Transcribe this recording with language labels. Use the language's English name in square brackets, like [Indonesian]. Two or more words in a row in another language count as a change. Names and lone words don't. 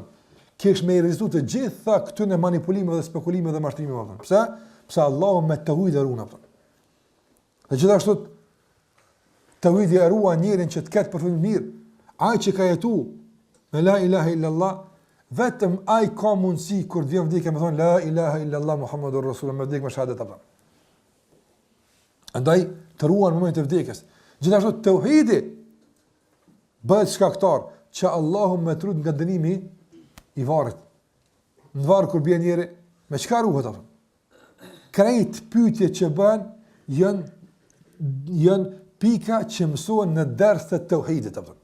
[Albanian] Kish me realizuar të gjitha këtyre manipulimeve dhe spekulimeve dhe mashtrimeve apo. Pse? Pse Allahu me tauhid e ruan apo. Dhe gjithashtu tauhidi e ruan njerin që të ketë përfundim mirë. Ai që ka jetu me [Arabic] لا إله إلا الله, [Albanian] vetëm ai ka mundësi kur të vjen vdekja me thonë [Arabic] لا إله إلا الله محمد رسول الله [Albanian] me vdekje me shahadet apo. Andaj të ruan në momentin e vdekjes. Gjithashtu tauhidi bëhet shkaktar që Allahu më trut nga dënimi i varrit. Në varr kur bie njëri, me çka ruhet apo? Krejt pyetje që bën janë pika që mësohen në ders të tauhidit apo.